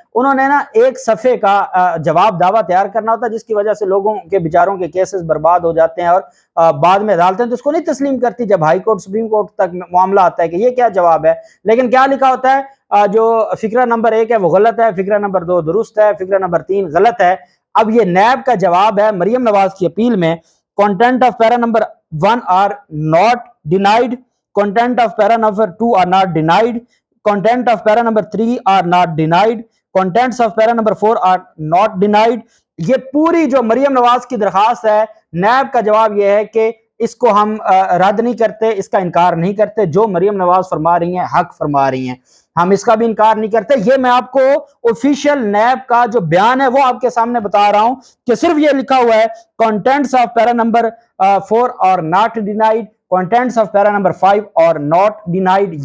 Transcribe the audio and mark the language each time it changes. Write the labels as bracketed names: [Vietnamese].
[Urdu] انہوں نے نا ایک صفحے کا جواب دعویٰ تیار کرنا ہوتا ہے, جس کی وجہ سے لوگوں کے بیچاروں کے کیسز برباد ہو جاتے ہیں, اور بعد میں عدالتیں تو اس کو نہیں تسلیم کرتی جب ہائی کورٹ سپریم کورٹ تک معاملہ آتا ہے کہ یہ کیا جواب ہے. لیکن کیا لکھا ہوتا ہے, جو فقرہ نمبر 1 ہے وہ غلط ہے, فقرہ نمبر 2 درست ہے, فقرہ نمبر 3 غلط ہے. اب یہ نیب کا جواب ہے مریم نواز کی اپیل میں, [English] content of para number 1 are not denied, content of para number 2 are not denied, content of para number 3 are not denied, contents of para number 4 are not denied. [Urdu] یہ پوری جو مریم نواز کی درخواست ہے, نیب کا جواب یہ ہے کہ اس کو ہم رد نہیں کرتے, اس کا انکار نہیں کرتے, جو مریم نواز فرما رہی ہیں حق فرما رہی ہیں, ہم اس کا بھی انکار نہیں کرتے. یہ میں آپ کو آفیشیل نیب کا جو بیان ہے وہ آپ کے سامنے بتا رہا ہوں کہ صرف یہ لکھا ہوا ہے [English] contents of para number 4 are not denied, contents of para number 5 are not denied.